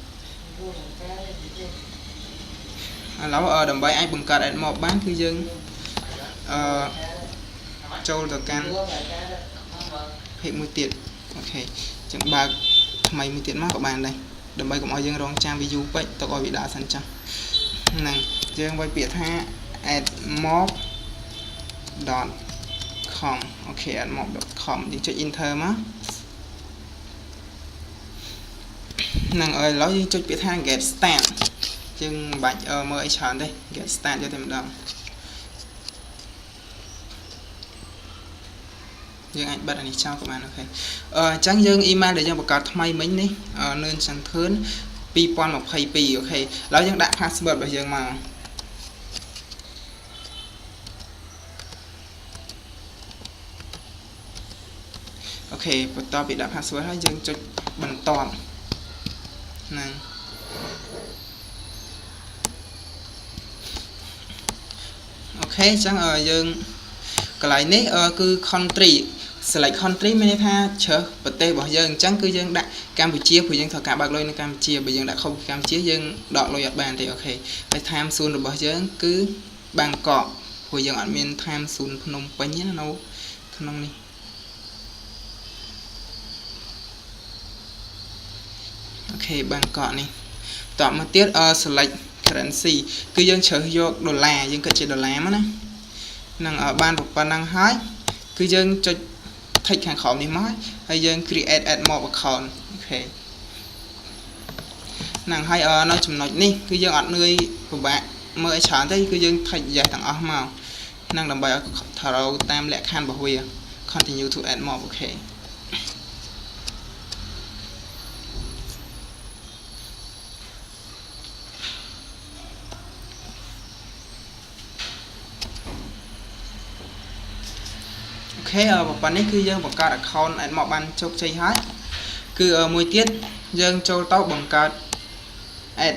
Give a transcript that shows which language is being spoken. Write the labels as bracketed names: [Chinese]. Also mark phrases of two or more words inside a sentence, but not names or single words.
[Khmer] ឡូវដើម្បីអាចបង្កើត AdMob បានគឺយើងចូលទៅកាន់ page មួយទៀតអូខេអញ្ចឹងបើកថ្មីមួយទៀតមកក៏បានដែរដើម្បីកុំឲ្យយើងរងចាំវាយូរពេកទុកឲ្យវាដើរសិនចាស់ហ្នឹងយើងវាយពាក្យថា admob.com អូខេ admob.com យើងចុច enter មកហ្នឹងឥឡូវយើងចុចពាក្យថា [English] get start [Khmer] យើងមិនបាច់មើលអីច្រើនទេ [English] get start [Khmer] យកតែម្ដង យើងអាចបិទអានេះចោលក៏បានអូខេអញ្ចឹងយើង email ដែលយើងបង្កើតថ្មីមិញនេះនឿនចន្ទធឿន2022អូខេឥឡូវយើងដាក់ password របស់យើងមក អូខេបន្ទាប់ពីដាក់ password ហើយយើងចុចបន្ទាប់ហ្នឹងអូខេអញ្ចឹងយើងកន្លែងនេះ គឺ country [English] select country [Khmer] មានន័យថាជ្រើសប្រទេសរបស់យើងអញ្ចឹងគឺយើងដាក់កម្ពុជាព្រោះយើងត្រូវការបើកលុយនៅកម្ពុជាបើយើងដាក់ខុសពីកម្ពុជាយើងដកលុយអត់បានទេអូខេហើយ [English] time zone [Khmer] របស់យើងគឺបាងកកព្រោះយើងអត់មាន [English] time zone [Khmer] ភ្នំពេញណានៅក្នុងនេះ អូខេបាងកកនេះតមកទៀត [English] select currency [Khmer] គឺយើងជ្រើសយកដុល្លារយើងគិតជាដុល្លារមកណានឹងបានប៉ុណ្ណឹងហើយគឺយើងចុច tick ខាងក្រោមនេះមកហើយយើង [English] create AdMob account [Khmer] អូខេ ហ្នឹងហើយនៅចំណុចនេះគឺយើងអត់នឿយពិបាកមើលឲ្យច្រើនទេគឺយើង [English] tick yes [Khmer] ទាំងអស់មកហ្នឹងដើម្បីឲ្យត្រូវតាមលក្ខខណ្ឌរបស់វា [English] continue to AdMob [Khmer] អូខេ អូខេប៉ុណ្ណេះគឺយើងបង្កើត account AdMob បានជោគជ័យហើយគឺមួយទៀតយើងចូលទៅបង្កើត ad